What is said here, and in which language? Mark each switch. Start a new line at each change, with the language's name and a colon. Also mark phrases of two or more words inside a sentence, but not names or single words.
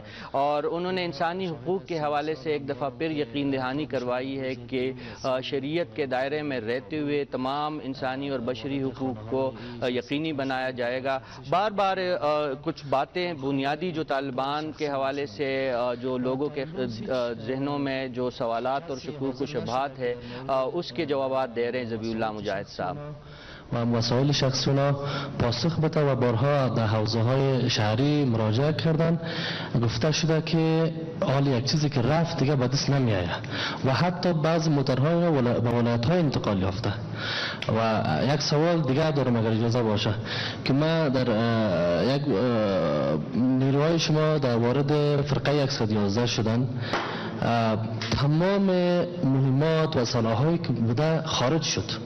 Urdu: اور انہوں نے انسانی حقوق کے حوالے سے ایک دفعہ پھر یقین دہانی کروائی ہے کہ شریعت کے دائرے میں رہتے ہوئے تمام انسانی اور بشری حقوق کو یقینی بنایا جائے گا. بار بار کچھ باتیں بنیادی جو طالبان کے حوالے سے جو لوگوں کے ذہنوں میں جو سوالات اور شکوک و شبہات ہے اس کے جوابات دے رہے ہیں ذبیح اللہ مجاہد صاحب.
Persian: و مسائل شخصی اونا پاسخ بده و بارها در حوزه های شهری مراجعه کردن. گفته شده که حال یک چیزی که رفت دیگه به دست نمیآید و حتی بعض موترها به ولایت‌های انتقال یافته. و یک سوال دیگه دارم اگر اجازه باشه که ما در یک نیروهای شما در وارد فرقه 111 شدن، تمام مهمات و سلاح‌هایی که بوده خارج شد.